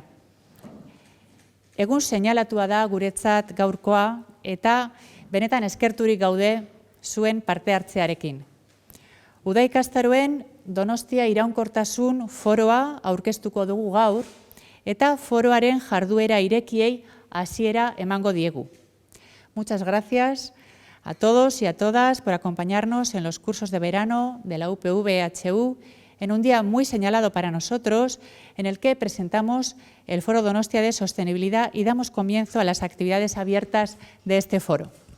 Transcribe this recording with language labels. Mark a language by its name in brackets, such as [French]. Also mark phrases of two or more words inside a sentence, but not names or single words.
[Basque] Egun seinalatua da guretzat gaurkoa eta benetan eskerturik gaude zuen parte hartzearekin. Uda ikastaroen Donostia iraunkortasun foroa aurkeztuko dugu gaur eta foroaren jarduera irekiei hasiera emango diegu. [Spanish] Muchas gracias a todos y a todas por acompañarnos en los cursos de verano de la UPV-HU en un día muy señalado para nosotros, en el que presentamos el Foro Donostia de Sostenibilidad y damos comienzo a las actividades abiertas de este foro.